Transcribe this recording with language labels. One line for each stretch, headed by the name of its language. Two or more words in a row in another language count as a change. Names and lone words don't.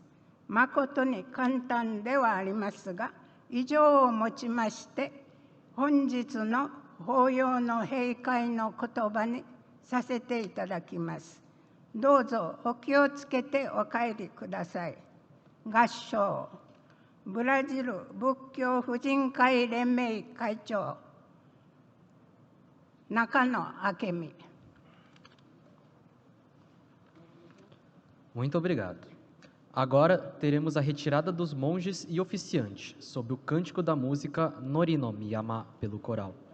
Japanese: 誠に簡単ではありますが、以上をもちまして本日の法要の閉会の言葉にさせていただきます。どうぞお気をつけてお帰りください。合唱、ブラジル仏教婦人会連盟会長、中野明美。
Portuguese: Muito obrigado. Agora teremos a retirada dos monges e oficiantes, sob o cântico da música Norino Miyama pelo coral.